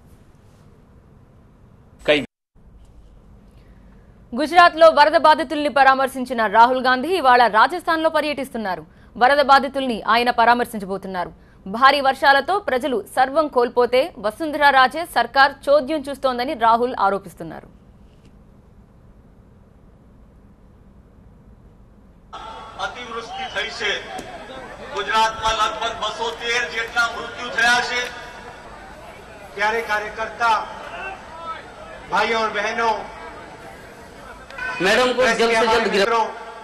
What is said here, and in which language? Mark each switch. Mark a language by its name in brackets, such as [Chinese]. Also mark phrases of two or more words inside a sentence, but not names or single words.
[Telugu] గుజరాత్లో వరద బాధితుల్ని పరామర్శించిన రాహుల్ గాంధీ ఇవాళ రాజస్థాన్లో పర్యటిస్తున్నారు. వరద బాధితుల్ని ఆయన పరామర్శించబోతున్నారు. భారీ వర్షాలతో ప్రజలు సర్వం కోల్పోతే వసుంధరా రాజే సర్కార్ చోద్యం చూస్తోందని రాహుల్ ఆరోపిస్తున్నారు. [Gujarati] અતિવૃષ્ટિ થઈ છે. ગુજરાતમાં લગભગ 213 જેટલા મૃત્યુ થયા છે. ત્યારે કાર્યકર્તા ભાઈઓ [Hindi] और बहनों मैडम को जल्द से जल्द गिरफ्तार